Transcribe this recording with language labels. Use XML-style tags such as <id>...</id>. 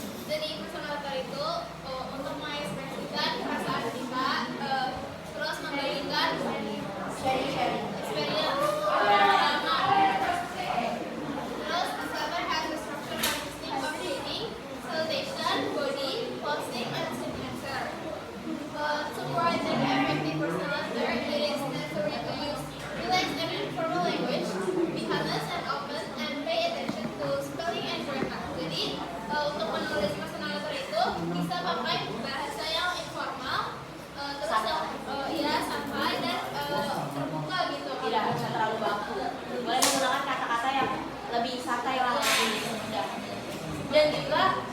<id>Jadi personal letter itu untuk mengekspresikan perasaan kita, terus membagikan</id> <en>Sharing.</en> <id>experience pengalaman. Terus</id> <en>this letter has a structure consisting of heading, salutation, body, closing, and signature. To write an effective personal letter, it is necessary to use relaxed and informal language, be honest and open, and pay attention to spelling and grammar.</en> <id>Jadi untuk menulis personal letter itu bisa pakai bahasa yang informal, terus yang santai dan terbuka gitu. Tidak terlalu baku. Boleh menggunakan kata-kata yang lebih santai lah, lebih mudah. Dan juga</id>